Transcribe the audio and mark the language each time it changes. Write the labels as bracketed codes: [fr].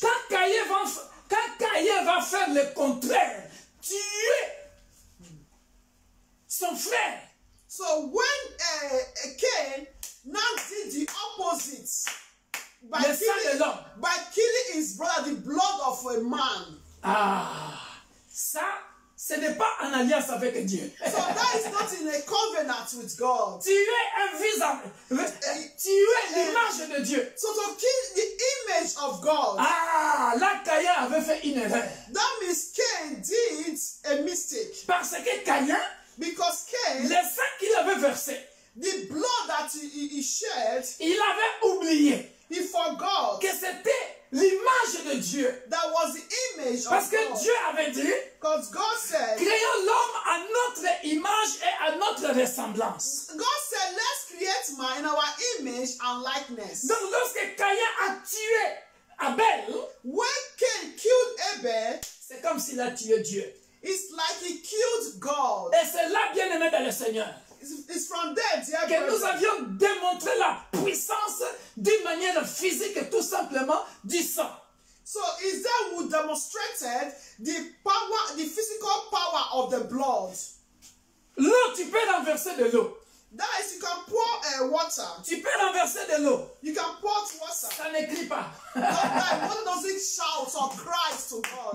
[fr] Quand Caïn va faire le contraire, tuer son frère, [en] So when Cain now did the opposite by [fr] le sang de l'homme. [en] killing his brother, the blood of a man. [fr] Ça, ce n'est pas en alliance avec Dieu. [en] So that is not in a covenant with God. [fr] Tuer un visage, tuer l'image de Dieu. [en] So to kill the image of God, [fr] Là, Caïn avait fait une erreur. [en] that means Cain did a mistake. [fr] Parce que Caïn, [en] Because Cain, [fr] le sang qu'il avait versé, [en] the blood that he shed, [fr] il avait oublié [en] he forgot [fr] que c'était l'image de Dieu. [en] that was the image [fr] Parce [en] of [fr] que [en] God. [fr] Dieu avait dit, [en] Because God said, [fr] créons l'homme à notre image et à notre ressemblance. [en] God said, let's create man in our image and likeness. [fr] Donc lorsque Caïn a tué Abel, [en] When Cain killed Abel, [fr] c'est comme s'il a tué Dieu. [en] it's like he killed God. [fr] Et c'est là, bien aimé dans le Seigneur, [en] It's from there, dear [fr] que nous [en] brethren, [fr] avions démontré la puissance d'une manière physique et tout simplement du sang. [en] so is that we demonstrated the power, the physical power of the blood. [fr] L'eau, tu peux renverser de l'eau. [en] That is, you can pour water. [fr] Tu peux renverser de l'eau. [en] You can pour water. [fr] Ça ne crie pas. [en] Not like water doesn't shout or cries to God.